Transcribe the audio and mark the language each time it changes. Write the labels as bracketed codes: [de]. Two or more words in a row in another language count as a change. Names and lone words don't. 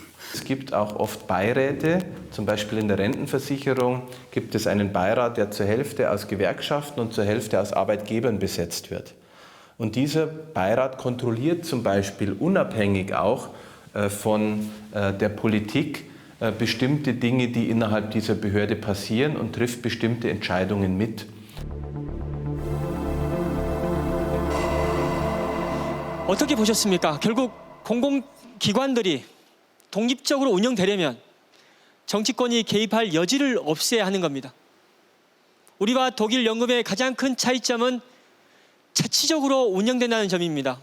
[de] Es gibt auch oft Beiräte, zum Beispiel in der Rentenversicherung gibt es einen Beirat, der zur Hälfte aus Gewerkschaften und zur Hälfte aus Arbeitgebern besetzt wird. Und dieser Beirat kontrolliert zum Beispiel unabhängig auch von der Politik bestimmte Dinge, die innerhalb dieser Behörde passieren und trifft bestimmte Entscheidungen mit. [ko] 어떻게 보셨습니까? 결국 공공기관들이 독립적으로 운영되려면 정치권이 개입할 여지를 없애야 하는 겁니다. 우리와 독일 연금의 가장 큰 차이점은 자치적으로 운영된다는 점입니다.